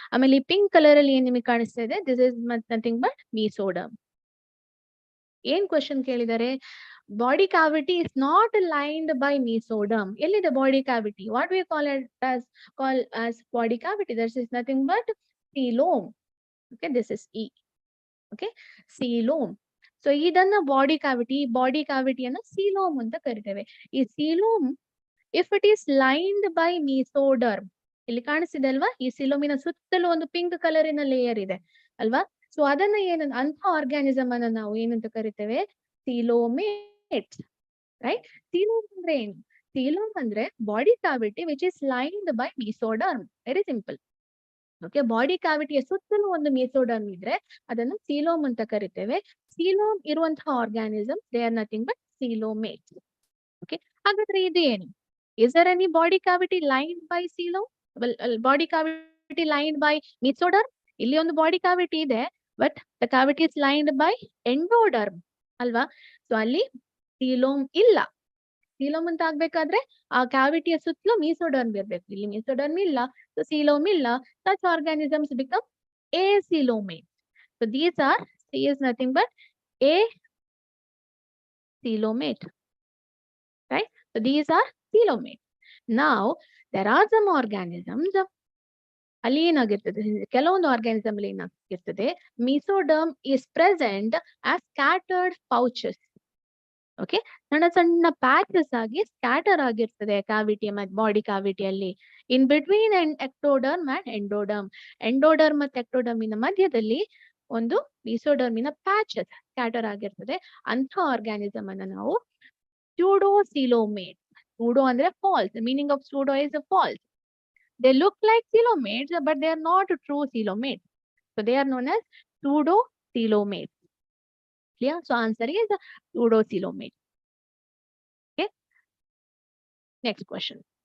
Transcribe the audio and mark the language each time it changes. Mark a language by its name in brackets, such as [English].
[Kannada] ಆಮೇಲೆ ಈ pink colour ಅಲ್ಲಿ ಏನ್ ನಿಮಗೆ ಕಾಣಿಸ್ತಾ ಇದೆ, [English] This is nothing but mesoderm. [Kannada] ಏನ್ ಕ್ವಶನ್ ಕೇಳಿದರೆ, [English] Body cavity is not lined by mesoderm. [Kannada] ಎಲ್ಲಿದೆ [English] Body cavity? What we call as body cavity? This is nothing but coelom. Okay, this is E. Okay, coelom. [Kannada] So ಇದನ್ನ body ಕ್ಯಾವಿಟಿಯನ್ನ coelom ಅಂತ ಕರಿತೇವೆ. ಈ coelom [English] if it is lined by mesoderm, [Kannada] ಇಲ್ಲಿ ಕಾಣಿಸ್ತಿದೆ ಅಲ್ವಾ, ಈ ಸಿಲೋಮಿನ ಸುತ್ತಲೂ ಒಂದು ಪಿಂಕ್ ಕಲರಿನ ಲೇಯರ್ ಇದೆ ಅಲ್ವಾ. ಸೊ ಅದನ್ನ ಅಂತ ಆರ್ಗ್ಯಾನಿಸಮ್ ಅನ್ನ ನಾವು ಏನಂತ ಕರಿತೇವೆ? ಸೀಲೋಮೇಟ್ಸ್. ರೈಟ್? ಸೀಲೋಮ್ ಅಂದ್ರೆ ಏನು? ಸೀಲೋಮ್ ಅಂದ್ರೆ [English] Body cavity which is lined by mesoderm. Very simple. [Kannada] Okay, body ಕ್ಯಾವಿಟಿಯ ಸುತ್ತಲೂ ಒಂದು ಮೀಸೋಡರ್ಮ್ ಇದ್ರೆ ಅದನ್ನು ಸೀಲೋಮ್ ಅಂತ ಕರಿತೇವೆ. ಸೀಲೋಮ್ ಇರುವಂತಹ [English] Organism they are nothing but coelomates. [Kannada] Okay, ಹಾಗಾದ್ರೆ ಇದು ಏನು? [English] Is there any body cavity lined by coelom? Well, body cavity lined by mesoderm? [Kannada] ಇಲ್ಲಿ ಒಂದು ಬಾಡಿ ಕ್ಯಾವಿಟಿ ಇದೆ, [English] But the cavity is lined by endoderm ಅಲ್ವಾ. [Kannada] ಸೊ ಅಲ್ಲಿ coelom ಇಲ್ಲ. Coelom ಅಂತ ಆಗ್ಬೇಕಾದ್ರೆ ಆ ಕ್ಯಾವಿಟಿಯ ಸುತ್ತಲೂ ಮೀಸೋಡರ್ಮ್ ಇರ್ಬೇಕು. ಇಲ್ಲಿ ಮೀಸೋಡರ್ಮ್ ಇಲ್ಲ, ಸೊ ಸೀಲೋಮ್ ಇಲ್ಲ. [English] Such organisms become acylomate. So these are, C is nothing but acylomate. Right? So these are coelomate. Now there are some organisms, [Kannada] ಅಲ್ಲಿ ಏನಾಗಿರ್ತದೆ, ಕೆಲವೊಂದು ಆರ್ಗ್ಯಾನಿಸಮ್ ಅಲ್ಲಿ ಏನಾಗಿರ್ತದೆ, [English] Mesoderm is present as scattered pouches. [Kannada] Okay, ಸಣ್ಣ ಸಣ್ಣ patches ಆಗಿ scatter ಆಗಿರ್ತದೆ cavity ಮತ್ತು body ಕ್ಯಾವಿಟಿಯಲ್ಲಿ. [English] in between ectoderm and endoderm, [Kannada] endoderm ಮತ್ತು ಎಕ್ಟೋಡರ್ಮಿನ ಮಧ್ಯದಲ್ಲಿ ಒಂದು ಮೀಸೋಡರ್ಮಿನ ಪ್ಯಾಚಸ್ ಸ್ಕ್ಯಾಟರ್ ಆಗಿರ್ತದೆ. ಅಂತ ಆರ್ಗ್ಯಾನಿಸಮ್ ಅನ್ನ ನಾವು [English] pseudocoelomate. Pseudo [Kannada] ಅಂದ್ರೆ [English] false. The meaning of pseudo is false. They look like coelomates, but they are not true coelomates. So they are known as pseudocoelomates. Clear? So answer is pseudocoelomate. Okay. Next question.